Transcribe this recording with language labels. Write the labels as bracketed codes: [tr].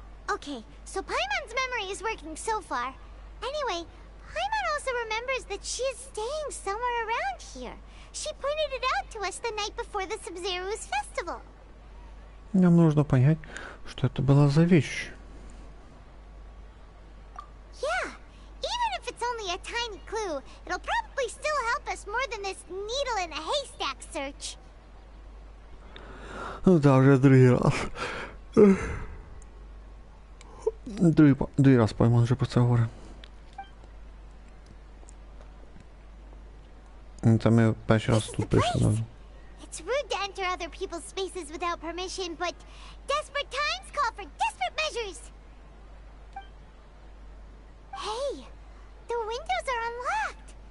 [en] Okay, so Paimon's memory is working so far. Anyway, Paimon also remembers that she is staying somewhere around here. She pointed it out to us the night before the Sub-Zero's festival. [ru] Нам нужно понять, что это была за вещь. [en] Yeah, even if it's only a tiny clue, it'll probably still help us more than this needle in a haystack search. [uk] Да, уже другий раз. Другий раз Паймон вже про це говорить. Це ми перший раз тут прийшли. [en] It's rude to enter other people's spaces without permission, but desperate times call for desperate measures. Hey, the windows are unlocked.